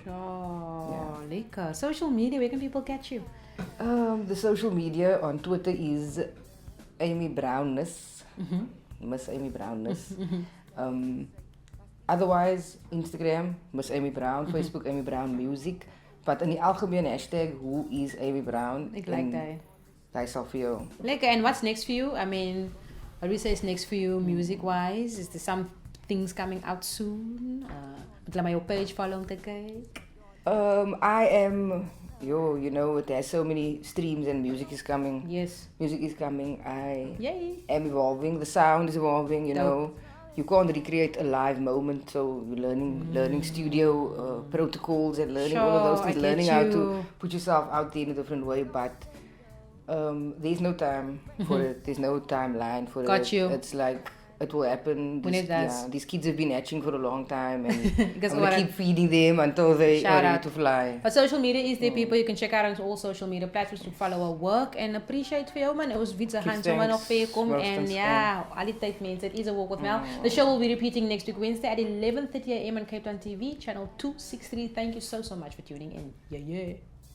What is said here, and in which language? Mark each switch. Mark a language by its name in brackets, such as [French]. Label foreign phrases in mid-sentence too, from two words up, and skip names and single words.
[English] Sure. Lekker. Social media, where can people catch you? The social media on Twitter is Amy Brownness, Miss Amy Brownness. Otherwise, Instagram, Miss Amy Brown, Facebook, Amy Brown Music. But [Afrikaans] in die algemene [English] hashtag, who is Amy Brown? Ek like that. [Afrikaans] Hy sal vir jou. Lekker. [English] And what's next for you? I mean, what do we say is next for you music-wise? Is there some things coming out soon? [Afrikaans] Moet hulle my op [English] page follow [Afrikaans] om te kyk? [English] I am, you know, it has so many streams and music is coming. Yes. Music is coming. I Yay. am evolving. The sound is evolving, you Dope. know. You can't recreate a live moment, so you're learning studio protocols and learning all of those Sure, I things, get learning how to you. put yourself out there in a different way. But there's no time for it. There's no timeline for it. Got you. It's like it will happen. When it does. Yeah, these kids have been hatching for a long time, and Because I'm gonna what keep feeding them until they Shout are ready out. to fly. But social media is there, people. You can check out on all social media platforms to follow our work and appreciate [Afrikaans] vir jou man. Ons weet se gaan sommer nog vir jou kom en ja, al die tyd mense, [English] it is a walk with Mel. The show will be repeating next week Wednesday at 11:30 a.m. on Cape Town TV, channel 263. Thank you so much for tuning in. Yeah.